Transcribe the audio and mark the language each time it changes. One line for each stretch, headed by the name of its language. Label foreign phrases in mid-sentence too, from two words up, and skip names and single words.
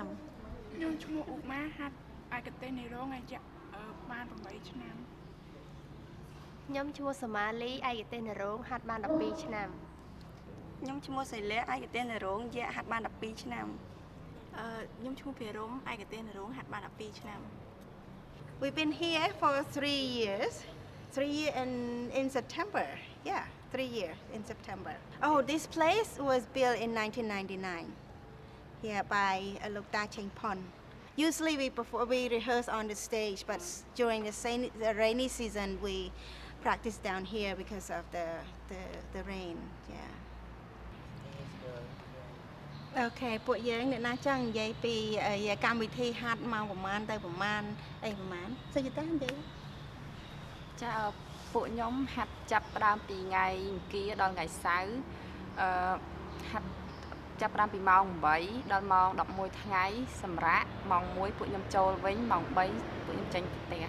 Khmer: ខ្ញុំឈ្មោះអ៊ូម៉ាហាត់ឯកទេសនិរងយៈបាន8ឆ្នាំ ខ្ញុំឈ្មោះសម៉ាលីឯកទេសនិរងហាត់បាន12ឆ្នាំ ខ្ញុំឈ្មោះសៃលាឯកទេសនិរងយៈហាត់បាន12ឆ្នាំខ្ញុំឈ្មោះភិរមឯកទេសនិរងហាត់បាន12ឆ្នាំ
English: We've been here for 3 years. 3 years in September. Yeah, 3 years in September. Oh, this place was built in 1999. Yeah, by Lokta Chengpon. Usually we rehearse on the stage, but during the rainy season we practice down here because of the rain. Yeah.
Khmer: Okay, ពួកយើងអ្នកណាចង់និយាយពីកម្មវិធីហាត់មកប្រហែលទៅប្រហែលអីប្រហែលសុយតានិយាយ ចាពួកខ្ញុំហាត់ចាប់ផ្ដើមពីថ្ងៃអង្គារដល់ថ្ងៃសៅរ៍ហាត់ចាប់ផ្ដើមពីម៉ោង8ដល់ម៉ោង11ថ្ងៃសម្រាប់ម៉ោង1ពួកខ្ញុំចូលវិញម៉ោង3ពួកខ្ញុំចេញពីផ្ទះ